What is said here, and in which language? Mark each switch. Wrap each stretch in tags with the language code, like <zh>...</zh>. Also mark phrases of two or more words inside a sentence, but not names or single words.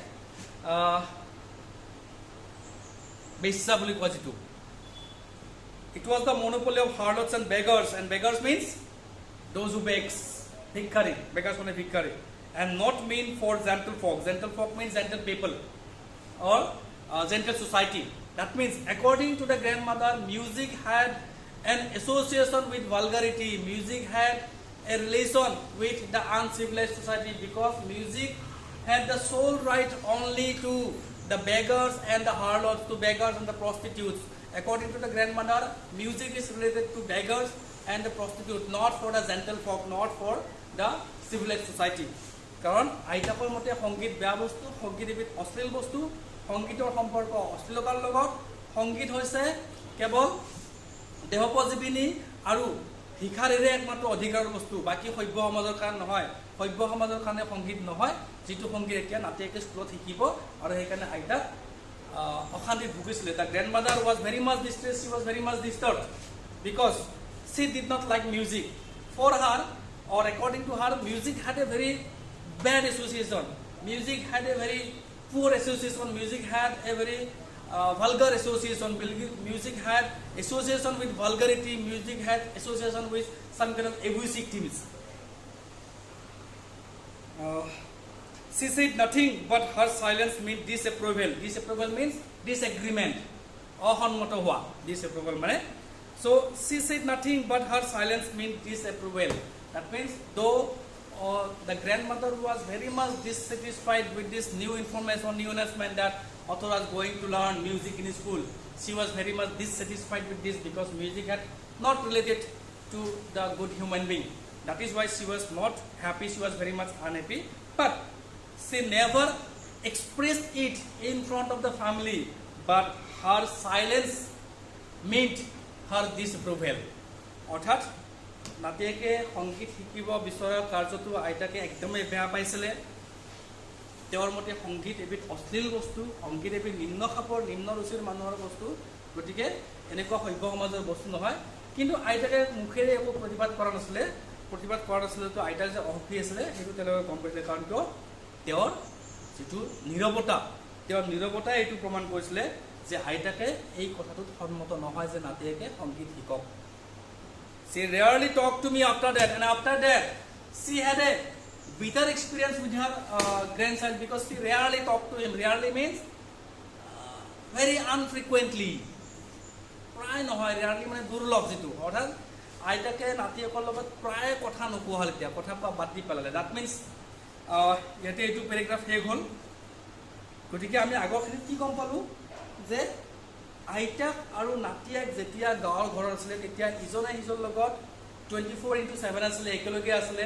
<as>বেশ্যা বুলি কোৱা যেটো</as> <en>It was the monopoly of harlots and beggars means those who begs bhikkari beggars means bhikkari and not mean for gentle folk means gentle people or gentle society that means according to the grandmother music had an association with vulgarity music had a relation with the uncivilized society because music had the sole right only to the beggars and the harlots to beggars and the prostitutes according to the grandmother music is related to beggars and the prostitute not for the gentle folk not for the civilized society কাৰণ</en> <as>আইতাকৰ মতে সংগীত বেয়া বস্তু সংগীত এবিধ অশ্লীল বস্তু সংগীতৰ সম্পৰ্ক অশ্লীলতাৰ লগত সংগীত হৈছে কেৱল দেহোপজীৱনী আৰু ভিখাৰীৰে একমাত্ৰ অধিকাৰৰ বস্তু বাকি সভ্য সমাজৰ কাৰণে নহয় সভ্য সমাজৰ কাৰণে সংগীত নহয় যেটো সংগীত এতিয়া নাতিয়েকে স্কুলত শিকিব আৰু সেইকাৰণে আইতা অশান্তিত ভুগিছিলে</as> <en>The grandmother was very much distressed she was very much disturbed because she did not like music for her or according to her music had a very bad association music had a very poor association music had a very vulgar association music had association with vulgarity music had association with some kind of abusive things She said nothing but her silence meant disapproval means disagreement</en> <as>অসন্মত হোৱা</as> <en>disapproval মানে So she said nothing, but her silence meant disapproval. That means though the grandmother was very much dissatisfied with this new information, new announcement that author was going to learn music in school. She was very much dissatisfied with this because music had not related to the good human being. That is why she was not happy, she was very much unhappy. But she never expressed it in front of the family, but her silence meant her disapproval.</en> <as>অৰ্থাৎ নাতিয়েকে সংগীত শিকিব বিচৰা কাৰ্যটো আইতাকে একদমেই বেয়া পাইছিলে। তেওঁৰ মতে সংগীত এবিধ অশ্লীল বস্তু, সংগীত এবিধ নিম্ন খাপৰ নিম্ন ৰুচিৰ মানুহৰ বস্তু, গতিকে এনেকুৱা সভ্য সমাজৰ বস্তু নহয়। কিন্তু আইতাকে মুখেৰে একো প্ৰতিবাদ কৰা নাছিলে। প্ৰতিবাদ কৰা নাছিলে তো আইতাৰ যে অসুখী আছিলে সেইটো তেওঁলোকে গম পাইছিলে, কাৰণ কিয় তেওঁৰ যিটো নীৰৱতা, তেওঁৰ নীৰৱতাই এইটো প্ৰমাণ কৰিছিলে যে আইতাকে এই কথাটোত সন্মত নহয় যে নাতিয়েকে সংগীত শিকক।</as> <en>She rarely talked to me after that, and after that she had a bitter experience with her grandchild because she rarely talked to him. Rarely means very unfrequently.</en> <as>প্ৰায় নহয়, rarely মানে দুৰ্লভ যিটো, অৰ্থাৎ আইতাকে নাতিয়েকৰ লগত প্ৰায় কথা নোকোৱা হ'ল, এতিয়া কথা কোৱা বাদ দি পেলালে।</as> <en>that means</en> <as>ইয়াতে এইটো পেৰেগ্ৰাফ শেষ হ'ল। গতিকে আমি আগৰখিনিত কি গম পালোঁ যে আইতাক আৰু নাতিয়েক যেতিয়া গাঁৱৰ ঘৰত আছিলে তেতিয়া ইজনে সিজনৰ লগত 24/7 আছিলে, একেলগে আছিলে।</as>